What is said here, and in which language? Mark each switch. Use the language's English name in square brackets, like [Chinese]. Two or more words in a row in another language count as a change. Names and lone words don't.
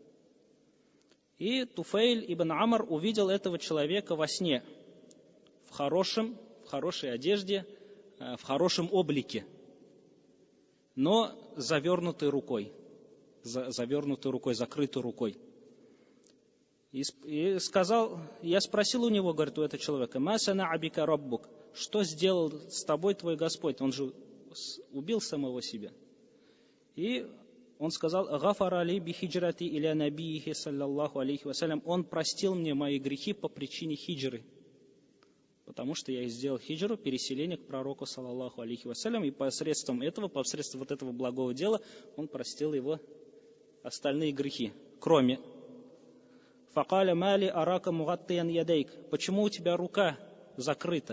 [Russian] И Туфейль ибн Амр увидел этого человека во сне, в хорошей одежде, в хорошем облике, но завернутой рукой, закрытой рукой. И сказал, я спросил у него, говорит, у этого человека: [Arabic] «ما صنع بك ربك», [Russian] что сделал с тобой твой Господь? Он же убил самого себя. И он сказал: [Arabic] «غفر لي بهجرتي إلى نبيه صلى الله عليه وسلم», [Russian] он простил мне мои грехи по причине хиджры, потому что я сделал хиджру, переселение к пророку, [Arabic] صلى الله عليه وسلم, [Russian] и посредством этого благого дела он простил его остальные грехи, кроме [Arabic] «فقال ما لي أراك مغطيا يديك», [Russian] почему у тебя рука закрыта?